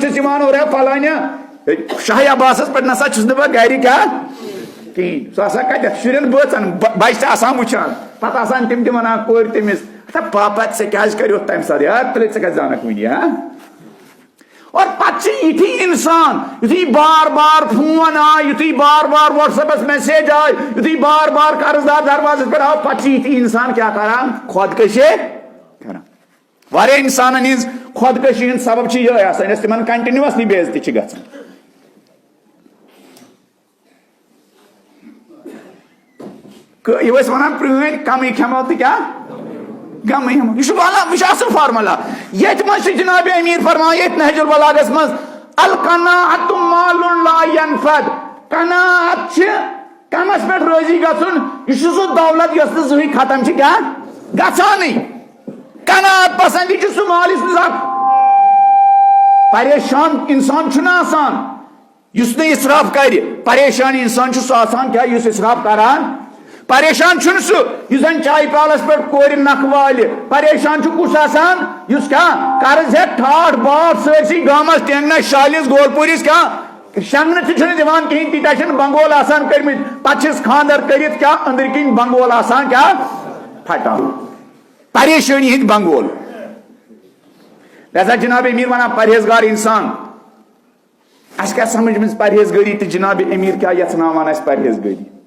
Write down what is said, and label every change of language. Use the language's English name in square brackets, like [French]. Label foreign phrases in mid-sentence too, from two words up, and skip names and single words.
[Kashmiri] چھس یوان اور فلانہ شاہ عباسس پہ نسا چھس نہ بہ گھر کیا کہین سہ ہسا کتھ شرین بٲژن بچہ آسان وچھان پتہ آسان تم تہ ونان کور تمس پاپت ژےٚ کیازِ کریوتھ تمہ ساتہٕ یار تیٚلہِ ژےٚ کتہِ زانکھ وٕنہِ ہاں اور پتہ یتھی انسان یتھی [Urdu] بار بار فون آئے [Kashmiri] یتھی [Urdu] بار بار واٹس ایپس میسیج آئے [Kashmiri] یتھی [Urdu] بار بار قرضدار دروازے پر آو [Kashmiri] پتہ یتھی انسان کیا کران خودکشی کران واریاہ انسانن ہز خودکشی ہند سبب یہ آسان یس تمن کنٹینیوسلی بے عزتی چھ گژھان یہ ونان پرٲنۍ کمٕے کھٮ۪مو تہٕ کیا گمے ہم یہ اصل فارمولہ یت مز جناب امیر فرمان یت نہج البلاغس مز [Arabic] القناعت مال لا ينفد [Kashmiri] قناعت کمس پہ راضی گھن یہ سہ دولت یس زہی ختم کیا گھانے قناعت پسند یہ سہ مال اس پریشان انسان چھُنہٕ آسان یس نہ اسراف کر پریشان انسان سہ آسان کیا یس اسراف کران پریشان چھُنہٕ سُہ یُس زن چائے پیالس پہ کور نکھ والہِ پریشان چھُ کُس آسان یُس کیا قرض ہے ٹھاٹھ باٹھ سٲرسٕے گامس ٹینگنس شالس گولپوٗرِس کیا شنگنہٕ تہِ چھُنہٕ دِوان کہین تیٖتیاہ چھِنہٕ بنگول آسان کٔرمٕتۍ پتہٕ چھِس خاندر کٔرِتھ کیا أنٛدرۍ کِنۍ بنگول آسان کیا پھٹان پریشٲنی ہٕنٛدۍ بنگول لہذا جناب امیر ونان پرہیزگار انسان اسہِ کیاہ سمجھ منٛز پرہیزگٲری تہٕ جناب امیر کیا یژھناوان اسہِ پرہیزگٲری